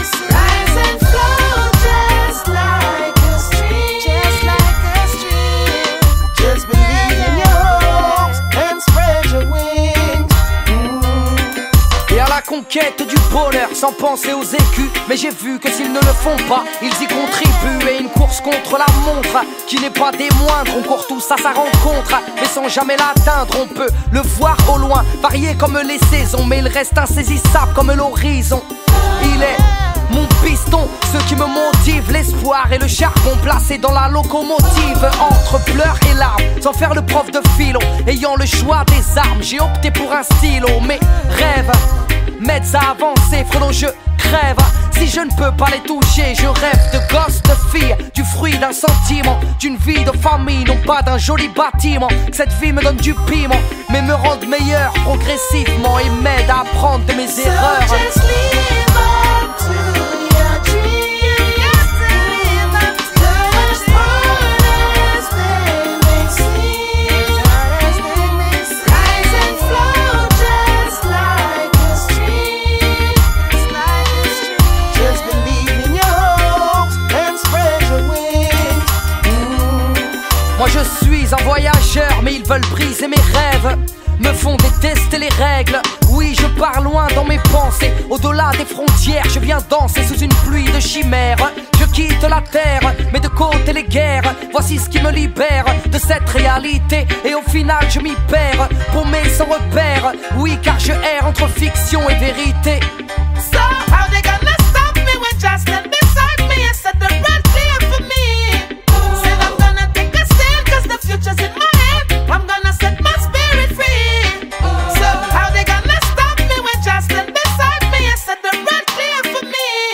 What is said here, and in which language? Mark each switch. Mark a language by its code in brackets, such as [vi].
[en] Rise and flow just like a stream. Just like a stream. Just believe in your hopes and spread your wings. [fr] Et à la conquête du bonheur sans penser aux écus. Mais j'ai vu que s'ils ne le font pas, ils y contribuent. Et une course contre la montre qui n'est pas des moindres. On court tous à sa rencontre, mais sans jamais l'atteindre. On peut le voir au loin, varier comme les saisons, mais il reste insaisissable comme l'horizon. Il est mon piston, ce qui me motive, l'espoir et le charbon placé dans la locomotive. Entre pleurs et larmes, sans faire le prof de philo, ayant le choix des armes, j'ai opté pour un stylo. Mes rêves m'aident à avancer, frelon je crève. Si je ne peux pas les toucher, je rêve de gosses, de filles, du fruit d'un sentiment, d'une vie de famille, non pas d'un joli bâtiment. Que cette vie me donne du piment, mais me rende meilleur progressivement et m'aide à apprendre de mes erreurs. [en] So just live up to your dream. You got to live up to go as hard as they may seem. Rise and flow just like a stream. Just believe in your hopes and spread your wings. [fr] Moi je suis un voyageur, mais ils veulent briser mes rêves, me font détester les règles. Oui, je pars loin dans mes pensées, au-delà des frontières. Je viens danser sous une pluie de chimères. Je quitte la terre, mets de côté les guerres. Voici ce qui me libère de cette réalité. Et au final je m'y perds, paumé sans repère. Oui, car je erre entre fiction et vérité. [en] So how they gonna stop me when just stand beside me and set the road clear for me? Said I'm gonna take a stand 'cause the future's in my hand. I'm gonna set my spirit free. So how they gonna stop me when just stand beside me and set the road clear for me?